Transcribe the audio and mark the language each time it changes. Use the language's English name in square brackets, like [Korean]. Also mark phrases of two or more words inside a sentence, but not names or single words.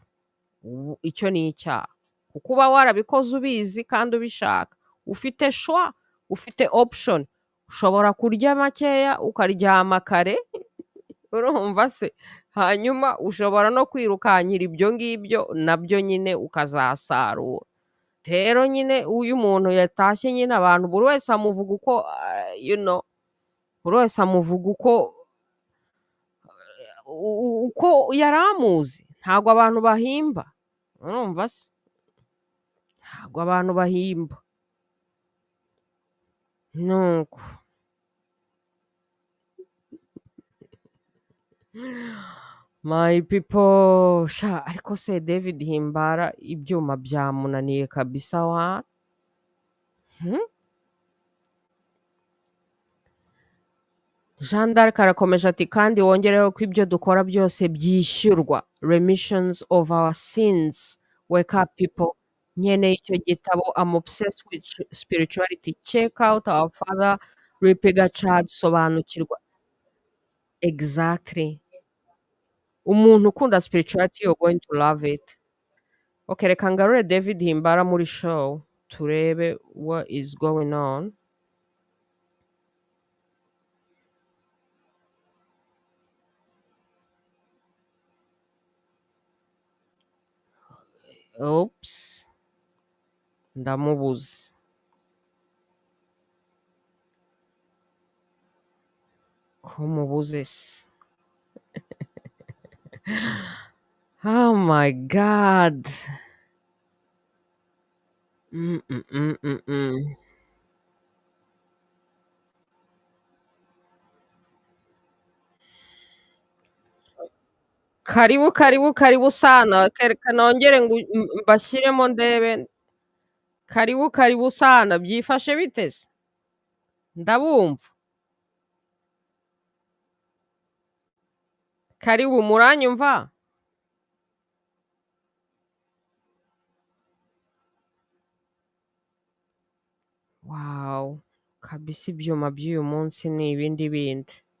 [Kinyarwanda] Icyo ni icyaha, kuko uba warabikoze ubizi kandi ubishaka, ufite choix, ufite option. Ushobora kurya makeya ukaryama kare, urumva se, hanyuma ushobora no kwirukankira ibyo ngibyo nabyo nyine ukazasarura. Rero nyine uyu muntu yatashye nyine abantu buri wese amuvuga uko [English] you know, [Kinyarwanda] buri wese amuvuga uko yaramuzi. Ntabwo abantu bahimba, urumva se, ntabwo abantu bahimba. [English] Nuko my people, [Kinyarwanda] sha, ariko se David Himbara ibyuma byamunaniye kabisa wa. Jean d'Arc arakomeje ati kandi wongereho ko ibyo dukora byose byishyurwa, [English] remissions of our sins. Wake up people. [Kinyarwanda] Nkeneye icyo gitabo, [English] I'm obsessed with spirituality. Check out our father Ripiga Chad, sobanukirwa. Exactly. [Kinyarwanda] Umuntu ukunda [English] spirituality, you're going to love it. [Kinyarwanda] Okay, reka ngarure David Himbara muri show turebe [English] what is going on. Oops, [Kinyarwanda] ndamubuze. Ko mubuze se? [English] Oh my god. [Swahili] Karibu karibu karibu sana, [Kinyarwanda] reka nongere ngo mbashyiremo ndebe. [Swahili] Karibu karibu sana, [Kinyarwanda] byifashe bite se? Ndabumva. Karibu, muranyumva? Wow, kabisa ibyuma by'uyu munsi ni ibindi bindi.